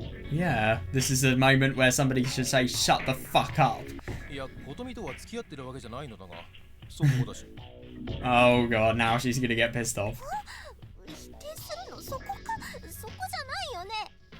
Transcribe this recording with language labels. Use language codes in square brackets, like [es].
[en] Yeah, this is a moment where somebody should say, shut the fuck up. [ja] いや、琴美とは付き合ってるわけじゃないのだが、そうだし。 [en] Oh god, now she's gonna get pissed off. [ja] 否定するのそこか、そこじゃないよね。